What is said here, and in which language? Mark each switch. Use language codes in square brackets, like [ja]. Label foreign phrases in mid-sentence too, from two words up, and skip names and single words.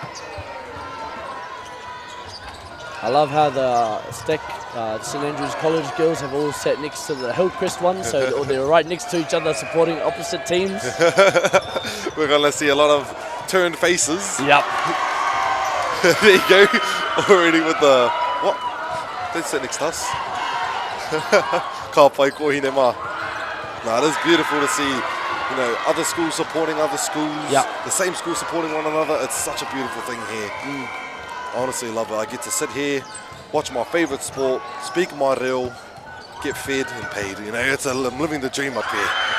[en] I love how the St Andrews College girls have all sat next to the Hillcrest one, so they're right next to each other supporting opposite teams. We're going to see a lot of turned faces. Yep. There you go, already with the, what? Don't sit next to us. [mi] Ka pai kohine mā. [en] No, it is beautiful to see, other schools supporting other schools, the same school supporting one another. It's such a beautiful thing here. I honestly love it. I get to sit here, watch my favourite sport, speak my reo, get fed and paid. You know, I'm living the dream up here.